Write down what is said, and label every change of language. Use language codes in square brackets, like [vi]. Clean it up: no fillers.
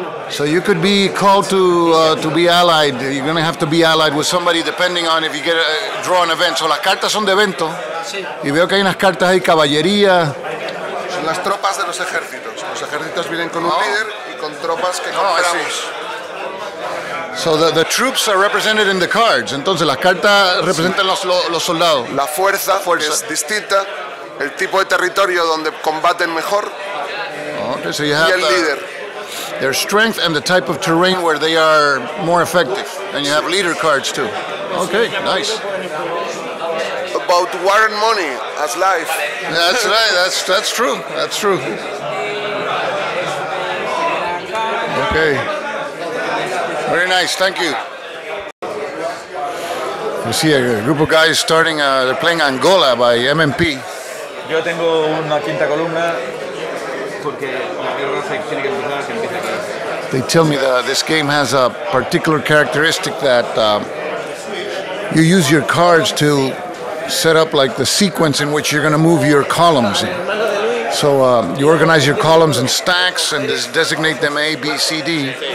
[en] So you could be called to be allied. You're going to have to be allied with somebody depending on if you get draw an event. So [es] las cartas son de evento. Sí. Y veo que hay unas cartas ahí, caballería. Son las tropas de los ejércitos. Los ejércitos vienen con un líder y con tropas que compramos. [en] So the troops are represented in the cards. [es] Entonces las cartas representan los soldados. La fuerza, que es distinta, el tipo de territorio donde combaten mejor, [en] Okay, so you have [es] y el líder. [en] their strength and the type of terrain where they are more effective. And you have leader cards too. Okay, nice. About war and money as life. That's right. That's true. That's true. Okay. Very nice. Thank you. You see a group of guys starting. They're playing Angola by MMP. [es] Yo tengo una quinta columna porque la guerra tiene que empezar, que empieza aquí. [en] they tell me that this game has a particular characteristic that you use your cards to set up like the sequence in which you're going to move your columns. So you organize your columns in stacks and designate them A, B, C, D.